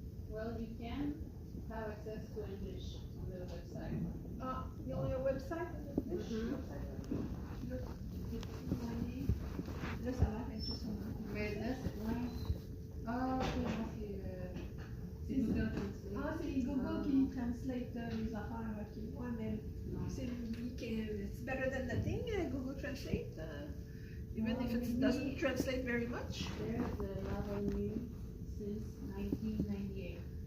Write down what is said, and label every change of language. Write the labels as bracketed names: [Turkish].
[English] Well, you can have access to English on the website. you only a website in English? Mhm. [French] Là, ça a l'air intéressant. Mais là, c'est loin. Ah, oui, non, c'est Google Translate. Ah, c'est les Google qui translate les affaires, ok. Ouais, mais c'est [English] it's better than nothing, Google Translate, even if it doesn't translate very much. There's the Laval News since 1998.